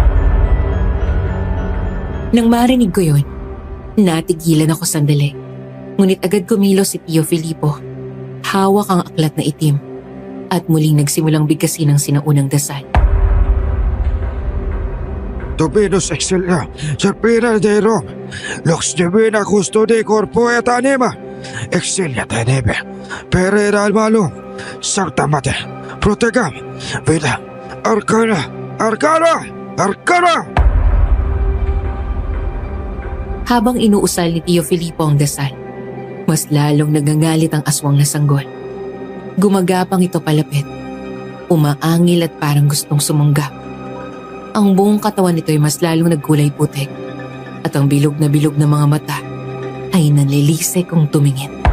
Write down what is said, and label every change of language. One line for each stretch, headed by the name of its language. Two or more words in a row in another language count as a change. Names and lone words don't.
Filipino: Nang marinig ko yun, natigilan ako sandali. Ngunit agad kumilos si Tio Filippo. Hawak ang aklat na itim at muling nagsimulang bigkasin ang sinaunang dasal.
Latin: Dominus Excelia, Serpina de Rome, Lux Divina Custode Corpo et Anima, Excelia de Neve, Perera al Malum, Sancta Mater, Protegam, Vida, Arcana, Arcana, Arcana!
Filipino: Habang inuusal ni Tio Filipo ang dasal, mas lalong nagangalit ang aswang na sanggol. Gumagapang ito palapit, umaangil at parang gustong sumunggap. Ang buong katawan nito ay mas lalong nagkulay putik at ang bilog na mga mata ay nanlilisik kung tumingin.